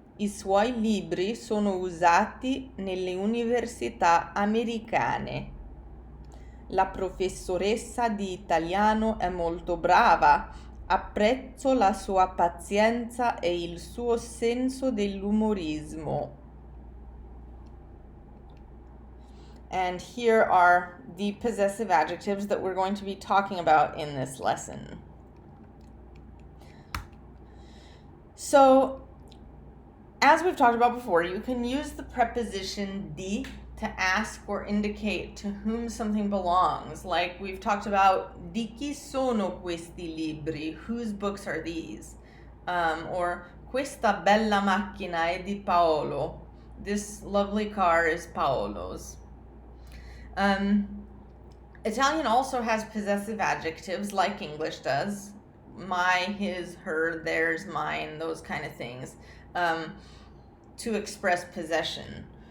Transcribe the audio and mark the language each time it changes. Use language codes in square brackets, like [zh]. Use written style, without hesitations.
[it] I suoi libri sono usati nelle università americane. La professoressa di italiano è molto brava. Apprezzo la sua pazienza e il suo senso dell'umorismo. [en] And here are the possessive adjectives that we're going to be talking about in this lesson. So, as we've talked about before, you can use the preposition di to ask or indicate to whom something belongs. Like we've talked about, [it] di chi sono questi libri? [en] Whose books are these? Or [it] questa bella macchina è di Paolo. [en] This lovely car is Paolo's. Italian also has possessive adjectives like English does. My, his, her, theirs, mine, those kind of things, to express possession.